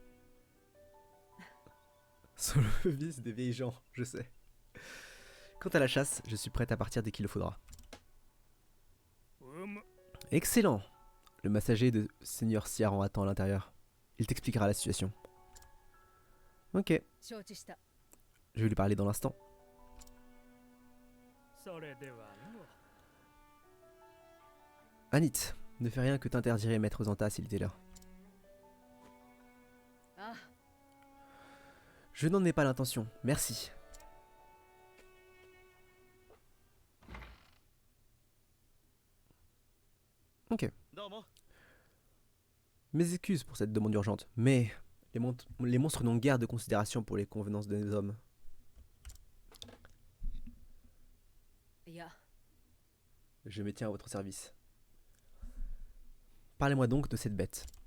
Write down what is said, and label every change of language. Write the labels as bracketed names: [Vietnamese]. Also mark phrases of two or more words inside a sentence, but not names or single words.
[French] Sur le vice des vieilles gens, je sais. Quant à la chasse, je suis prête à partir dès qu'il le faudra. Excellent! Le messager de Seigneur Siaran attend à l'intérieur. Il t'expliquera la situation. Ok, [Japanese] 承知した。 [French] je vais lui parler dans l'instant. [Japanese] それではの。 [French] Anit, ne fais rien que t'interdirait Maître Zanta s'il était là. [Japanese] ああ、 [French] Je n'en ai pas l'intention, merci. Ok. [Japanese] どうも。 [French] Mes excuses pour cette demande urgente, mais les monstres n'ont guère de considération pour les convenances des hommes. [Japanese] いや、 [French] Je me tiens à votre service. Parlez-moi donc de cette bête.